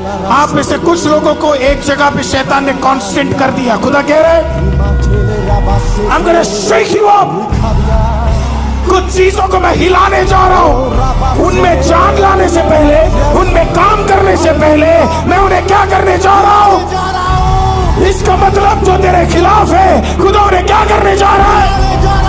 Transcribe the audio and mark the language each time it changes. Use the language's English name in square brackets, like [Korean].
[Hindi] आप में से कुछ लोगों को एक जगह पे शैतान ने कांस्टेंट कर दिया। खुदा कह रहे [English] I'm gonna shake you up। [Hindi] कुछ चीजों को मैं हिलाने जा रहा हूं। उनमें जान लाने से पहले, उनमें काम करने से पहले मैं उन्हें क्या करने जा रहा हूं। इसका मतलब जो तेरे खिलाफ है, खुदा उन्हें क्या करने जा रहा है।